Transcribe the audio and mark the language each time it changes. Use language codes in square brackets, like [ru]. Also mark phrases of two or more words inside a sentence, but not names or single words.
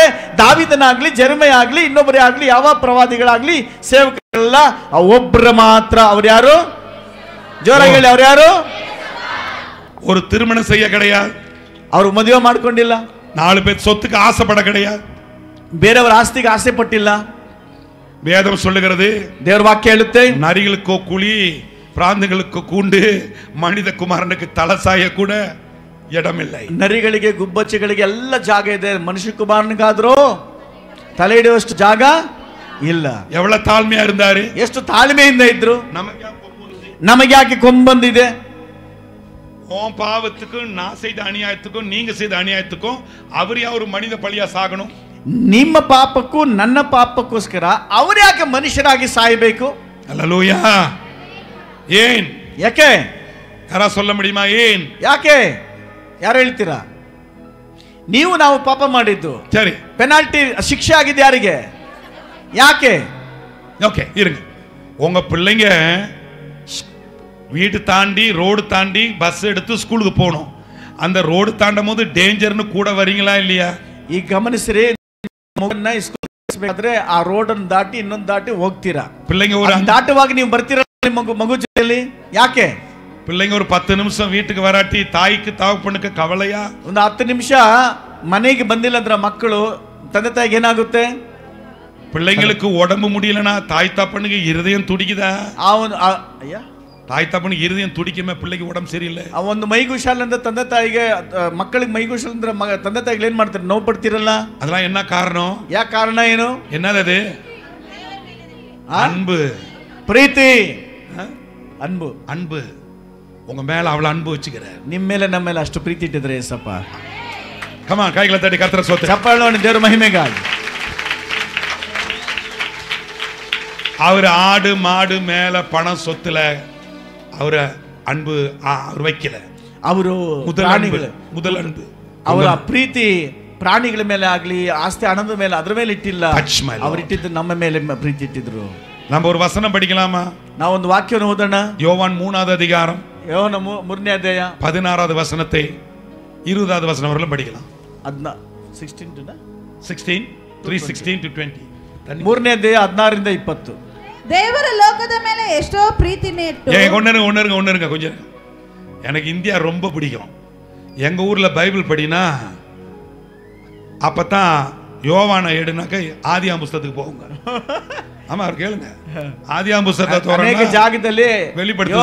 [kn] ದಾವೀದನಾಗ್ಲಿ, ಜೆರೆಮೀಯ ಆಗ್ಲಿ, ಇನ್ನೊಬ್ಬರೇ ಆಗ್ಲಿ, ಯಾವ ಪ್ರವಾದಿಗಳಾಗ್ಲಿ, ಸೇವಕರೆಲ್ಲ ಒಬ್ಬರು ಮಾತ್ರ. ಅವ್ರು ಯಾರು? ಜೋರಾಗಿ ಹೇಳಿ, ಅವ್ರು ಯಾರು? [ta] ஒரு திருமணம் செய்ய கிடையாது, [kn] ಅವರು ಮದುವೆ ಮಾಡ್ಕೊಂಡಿಲ್ಲ, [ta] 4 பேர் சொத்துக்கு ஆசைப்பட கிடையாது, [kn] ಬೇರೆಯವರ ಆಸ್ತಿಗೆ ಆಸೆ ಪಟ್ಟಿಲ್ಲ. [ta] வேதம் சொல்லுகிறது, [kn] ದೇವರ ವಾಕ್ಯ ಹೇಳುತ್ತೆ, [ta] நரிகளுக்கோ குழி, பிராந்துகளுக்கு கூண்டு, மனித குமாரனுக்கு தலசாய கூட இடமில்லை. [kn] ನರಿಗಳಿಗೆ, ಗುಬ್ಬಚ್ಚಿಗಳಿಗೆ ಎಲ್ಲ ಜಾಗ ಇದೆ, ಮನುಷ್ಯ ಕುಮಾರನಿಗಾದ್ರೂ ತಲೆ ಇಡುವಷ್ಟು ಜಾಗ ಇಲ್ಲ. [ta] எவ்வளவு தாழ்மையா இருந்தாரு, [kn] ಎಷ್ಟು ತಾಳ್ಮೆಯಿಂದ ಇದ್ರು. [ta] நமக்கு [kn] ಯಾಕೆ ಕೊಂಬಂದಿದೆ? [ta] உன் பாவத்துக்கும் நான் செய்த அநியாயத்துக்கும் நீங்க செய்த அநியாயத்துக்கும் அவர் ஒரு மனித பலியா சாகணும்? [kn] ನಿಮ್ಮ ಪಾಪಕ್ಕೂ ನನ್ನ ಪಾಪಕ್ಕೋಸ್ಕರ ಅವರು ಯಾಕೆ ಮನುಷ್ಯರಾಗಿ ಸಾಯಬೇಕು? [ta] அல்லேலூயா. ஏன்? [kn] ಯಾಕೆ? [ta] யாரா சொல்ல முடியுமா? ஏன்? [kn] ಯಾಕೆ? ಯಾರು ಹೇಳ್ತೀರಾ? ನೀವು ನಾವು ಪಾಪ ಮಾಡಿದ್ದು, [ta] சரி, [kn] ಪೆನಾಲ್ಟಿ ಶಿಕ್ಷೆ ಆಗಿದೆ ಯಾರಿಗೆ? ಯಾಕೆ? [ta] ஓகே இருங்க. உங்க பிள்ளைங்க வீட்டு தாண்டி ரோடு தாண்டி பஸ் எடுத்து ஸ்கூலுக்கு போகணும். அந்த ரோடு தாண்டும் போது டேஞ்சர்னு கூட வரீங்களா இல்லையா? [kn] ಈಗ ಗಮನಿಸ್ರಿ, ಬೇಕಾದ್ರೆ ಆ ರೋಡ್ ಅನ್ನು ದಾಟಿ ಇನ್ನೊಂದು ದಾಟಿ ಹೋಗ್ತೀರಾ. [ta] பிள்ளைங்க ஒரு [kn] ದಾಟುವಾಗ ನೀವು ಬರ್ತೀರಾ ಮಗು ಜೊತೆಯಲ್ಲಿ? ಯಾಕೆ? [ta] பிள்ளைங்க ஒரு 10 நிமிஷம் வீட்டுக்கு வராட்டி தாய்க்கு தகப்பனுக்கு ಕವಲೆಯಾ? [kn] ಒಂದು 10 ನಿಮಿಷ ಮನೆಗೆ ಬಂದಿಲ್ಲ ಅಂದ್ರೆ ಮಕ್ಕಳು, ತಂದೆ ತಾಯಿಗೆ ಏನಾಗುತ್ತೆ? [ta] பிள்ளைங்களுக்கு உடம்பு முடியலனா தாய் தப்பனுக்கு இருதயம் துடிக்குதா? [kn] ಅಯ್ಯ [ta] தாய் தப்பனுக்கு இருதயம் துடிக்குமே, பிள்ளைக்கு உடம்பு சரியில்லை. [kn] ಒಂದು ಮೈಗುಶಾಲ ಅಂದ್ರೆ ತಂದೆ ತಾಯಿಗೆ, ಮಕ್ಕಳಿಗೆ ಮೈಗುಶಾಲ ಅಂದ್ರೆ ತಂದೆ ತಾಯಿಗೆ ಏನ್ ಮಾಡ್ತಾರೆ? ನೋವು ಪಡ್ತಿರಲ್ಲ. [ta] அதெல்லாம் என்ன காரணம்? [kn] ಯಾಕೆ ಕಾರಣ ಏನು? [ta] என்னது அது? அன்பு, [kn] ಪ್ರೀತಿ, ಅನ್ಬು. [ta] அன்பு. உங்க மேல அவ்வளவு அன்பு வச்சுக்கிறார். [kn] ನಿಮ್ಮ ಮೇಲೆ ನಮ್ಮ ಮೇಲೆ ಅಷ್ಟು ಪ್ರೀತಿ ಇಟ್ಟಿದ್ರೆ ಏಸಪ್ಪ. [en] Come on, [ta] கைகளை தட்டி கர்த்தரை ஸ்தோத்திரம். [kn] ಚಪ್ಪಾಳೆ ಮಾಡಿ ದೇವರ ಮಹಿಮೆಗಾಗಿ. [ta] அவர் ஆடு மாடு மேல பணம் சொத்துல அவரை அன்பு அவர் வைக்கல. [kn] ಅವರು [ta] முதல் அன்பு [kn] ಅವರ ಪ್ರೀತಿ ಪ್ರಾಣಿಗಳ ಮೇಲೆ ಆಗ್ಲಿ, ಆಸ್ತಿ ಹಣದ ಮೇಲೆ ಅದ್ರ ಮೇಲೆ ಇಟ್ಟಿಲ್ಲ. ಅವರು ಇಟ್ಟಿದ್ದು ನಮ್ಮ ಮೇಲೆ ಪ್ರೀತಿ ಇಟ್ಟಿದ್ರು. [ta] நம்ம ஒரு வசனம் படிக்கலாமா? [kn] ನಾವೊಂದು ವಾಕ್ಯವನ್ನು ಓದೋಣ. [ta] யோவான் 3வது அதிகாரம், [kn] ಯೋಹನ 3ನೇ ಅಧ್ಯಾಯ [ta] 16வது வசனத்தை 20வது வசனம் வரலும் படிக்கலாம். 16 [en] 3:16 to 20. [kn] 3ನೇ ಅಧ್ಯಾಯ 16ರಿಂದ 20. ದೇವರ ಲೋಕದ ಮೇಲೆ ಎಷ್ಟೋ ಪ್ರೀತಿನೇ ಇಟ್ಟು. [ta] ஒன்னுருங்க கொஞ்சம். எனக்கு இந்தியா ரொம்ப பிடிக்கும். எங்க ஊர்ல பைபிள் படினா அப்பதான் யோவானை எடுனாக்க ஆதியாம் புஸ்தகத்துக்கு போகுங்க. ஆமா, அவர் கேளுங்க. ஆதியாம் புஸ்தகத்தை ತೋರಣ [kn] ಅನೇಕ ಜಾಗದಲ್ಲಿ [ta] வெளிப்படுத்தும்